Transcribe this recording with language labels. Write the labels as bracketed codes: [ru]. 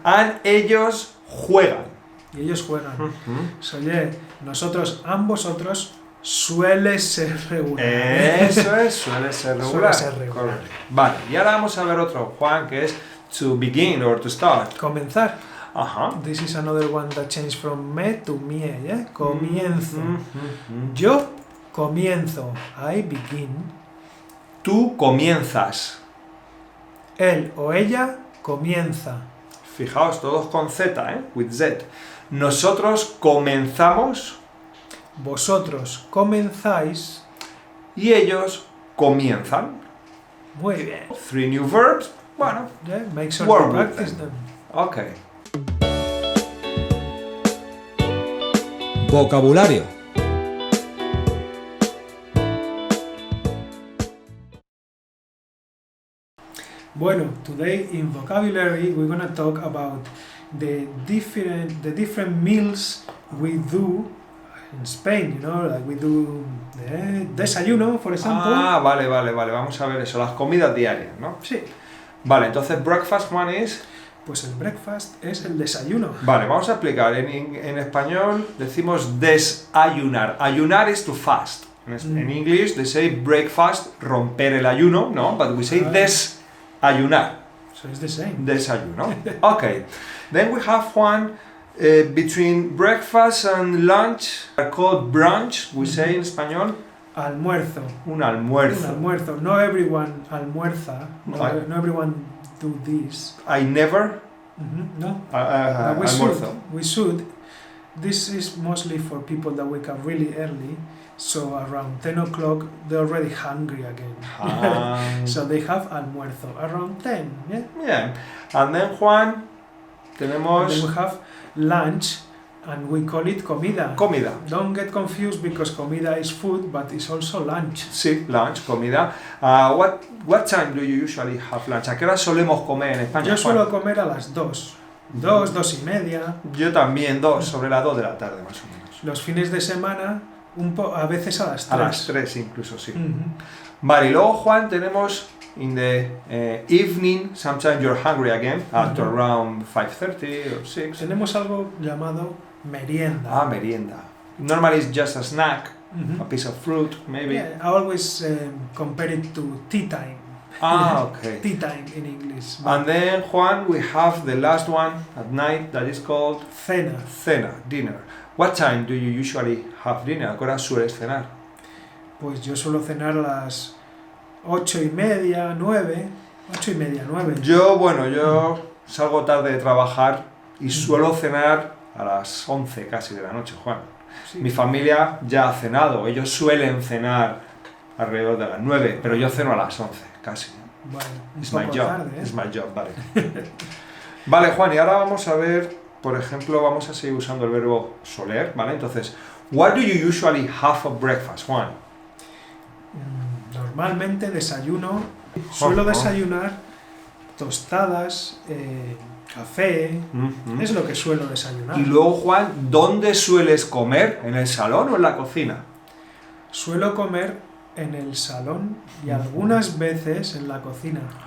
[es] And ellos juegan. Y ellos juegan. So, yeah, nosotros ambos vosotros suele ser regular. Eso es, suele ser regular. Suele ser regular. Correcto. Vale, y ahora vamos a ver otro, Juan, que es [en] to begin or to start. [es] Comenzar. Ajá. [en] This is another one that changed from me to mie, yeah? [es] Comienzo. Mm. Yo comienzo. [en] I begin. [es] Tú comienzas. Él o ella comienza. Fijaos, todos con Z, [en] with Z. [es] Nosotros comenzamos Vosotros comenzáis. y ellos comienzan. Muy bien. [en] 3 new verbs. Bueno, Yeah, make sure Work to with practice them. them. ok. [es] Vocabulario. [en] Bueno, today in vocabulary we're gonna talk about the different meals we do in Spain. You know, like we do the desayuno, for example. [es] Ah, vale. Vamos a ver eso, las comidas diarias, ¿no? Sí. Vale, entonces breakfast, Juan, es... Pues el breakfast es el desayuno. Vale, vamos a explicar. En español decimos desayunar. [en] Ayunar is to fast. En English they say breakfast, [es] romper el ayuno, ¿no? [en] But we say desayunar. So it's the same. [es] Desayuno. Okay. [en] Then we have one between breakfast and lunch, are called brunch, we say in español. [es] Almuerzo. Un Un almuerzo. [en] almuerzo. No everyone almuerza. No everyone do this. I never No. But we [es] almuerzo. [en] should. This is mostly for people that wake up really early. So around 10 o'clock they're already hungry again. So they have almuerzo around 10. Yeah. Bien. And then, Juan, And [es] tenemos [en] then we have lunch, and we call it comida. [es] comida. [en] Don't get confused because comida is food, but it's also lunch. [es] Sí, lunch, comida. [en] What time do you usually have lunch? [es] ¿A qué hora solemos comer en España, Yo Juan? suelo comer a las 2. 2, 2:30. Yo también, sobre las 2 de la tarde más o menos. Los fines de semana, a veces a las 3. A las 3 incluso, sí. Mhm. Vale, y luego, Juan, tenemos [en] in the evening, sometimes you're hungry again, after around 5:30 or 6. [es] Tenemos algo llamado merienda. Ah, merienda. [en] Normally it's just a snack, Mhm. a piece of fruit, maybe. Yeah, I always compare it to tea time. Ah, okay. Tea time in English. And then, Juan, we have the last one at night that is called [es] Cena. cena, dinner. [en] What time do you usually have dinner? [es] ¿A qué hora sueles cenar? Pues yo suelo cenar a las 8:30, 9. 8:30, 9. Yo salgo tarde de trabajar y suelo cenar a las 11 casi de la noche, Juan. Sí. Mi familia ya ha cenado, ellos suelen cenar alrededor de las 9, pero yo ceno a las 11 casi. Bueno, un [en] It's my [es] poco [en] job, [es] tarde, ¿eh? [en] it's my job, vale. [es] Vale, Juan, y ahora vamos a ver, por ejemplo, vamos a seguir usando el verbo soler, ¿vale? [en] Entonces, what do you usually have for breakfast, Juan? [es] Normalmente desayuno, suelo desayunar tostadas, café, es lo que suelo desayunar. Y luego, Juan, ¿dónde sueles comer? ¿En el salón o en la cocina? Suelo comer en el salón y algunas veces en la cocina.